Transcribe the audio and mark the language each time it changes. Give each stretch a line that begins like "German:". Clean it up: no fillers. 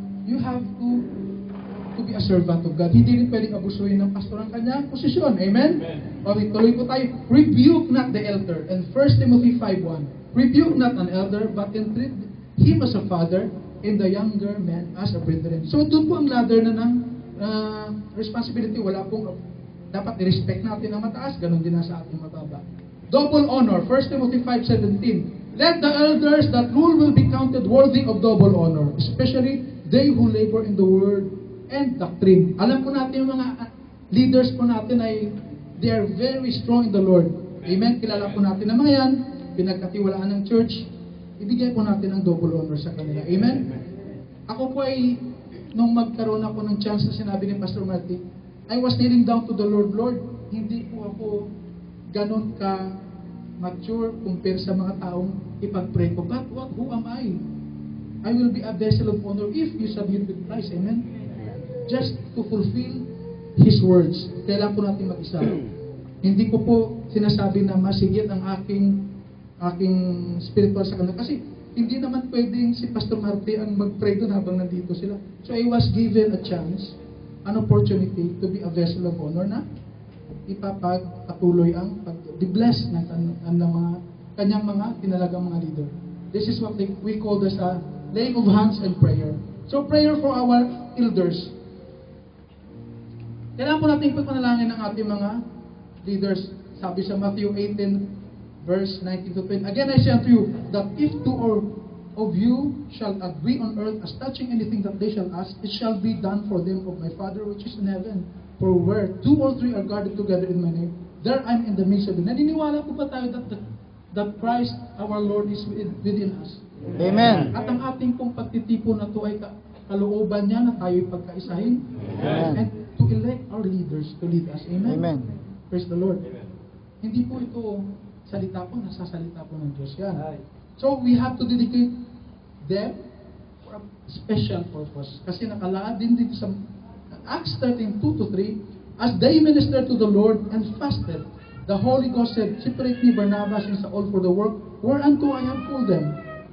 English: you have to be a servant of God.
Filipino: Hindi rin pwedeng abusuhin ng pastor ang kanyang posisyon.
English: Amen? Okay,
Filipino: tuloy po tayo.
English: Rebuke not the elder. And 1 Timothy 5:1. Rebuke not an elder, but entreat him as a father, and the younger man as a brethren.
Filipino: So, doon po ang ladder na ng responsibility. Wala pong, dapat i-respect natin ang mataas, ganun din na sa ating mababa.
English: Double honor. 1 Timothy 5:17. Let the elders that rule will be counted worthy of double honor, especially they who labor in the word and doctrine.
Filipino: Alam po natin yung mga leaders po natin ay
English: they are very strong in the Lord.
Filipino: Amen? Kilala po natin na mga yan, pinagkatiwalaan ng church, ibigay po natin ang double honor sa kanila. Amen? Ako po ay, nung magkaroon ako ng chance na sinabi ni Pastor Marty,
English: I was kneeling down to the Lord.
Filipino: Lord, hindi po ako ganon ka mature compare sa mga taong ipag-pray ko.
English: But who am I? I will be a vessel of honor if you submit with Christ. Amen? Just to fulfill His words.
Filipino: Kailangan po natin mag-isa. Hindi ko po sinasabi na masigit ang aking spiritual sa kanila. Kasi hindi naman pwedeng si Pastor Marty ang mag-pray doon habang nandito sila.
English: So I was given a chance, an opportunity to be a vessel of honor
Filipino: na ipapagpatuloy ang pag-bless ng mga kanyang mga tinalagang mga leader.
English: This is what we call this laying of hands and prayer. So prayer for our elders.
Filipino: Kailangan po natin ipagpanalangin ang ating mga leaders. Sabi sa Matthew 18, verse 19 to 20.
English: Again, I say unto you, that if two or of you shall agree on earth as touching anything that they shall ask, it shall be done for them of my Father which is in heaven. For where two or three are gathered together in my name, there I am in the midst of them.
Filipino: Naniniwala po ba tayo
English: that Christ, our Lord, is within us? Amen.
Filipino: At ang ating pong pagtitipon na ito ay kalooban niya na tayo'y pagkaisahin. Amen.
English: And to elect our leaders to lead us. Amen? Amen. Praise the Lord.
Filipino: Hindi po ito salita po, nasasalita po ng Diyos yan.
English: So we have to dedicate them for a special purpose.
Filipino: Kasi nakalaan din dito sa
English: Acts 13:2 to 3, as they ministered to the Lord and fasted, the Holy Ghost said, separate me, Barnabas and Saul for the work whereunto I have called them.